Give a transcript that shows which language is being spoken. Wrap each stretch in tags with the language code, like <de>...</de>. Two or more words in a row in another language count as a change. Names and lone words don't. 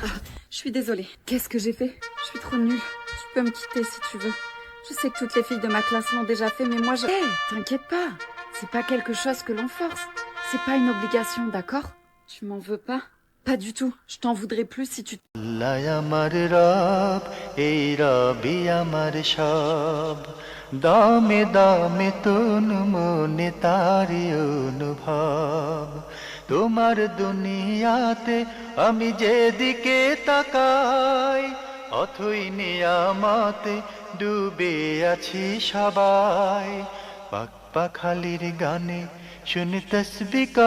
<fr>Je suis désolée. Qu'est-ce que j'ai fait? Je suis trop nulle. Tu peux me quitter si tu veux. Je sais que toutes les filles de ma classe l'ont déjà fait, mais moi je... Hé, t'inquiète pas. C'est pas quelque chose que l'on force. C'est pas une obligation, d'accord? Tu m'en veux pas? Pas du tout. Je t'en voudrais plus si tu...</fr> <bn>আমার রব এই রবি আমার সব দামে দামে তন মনে তারি অনুভব তোমার দুনিয়াতে আমি যেদিকে তাকাই অথই নিয়ামতে ডুবে আছি সবাই পাক পাখালির গানে শুনি তসবি</bn>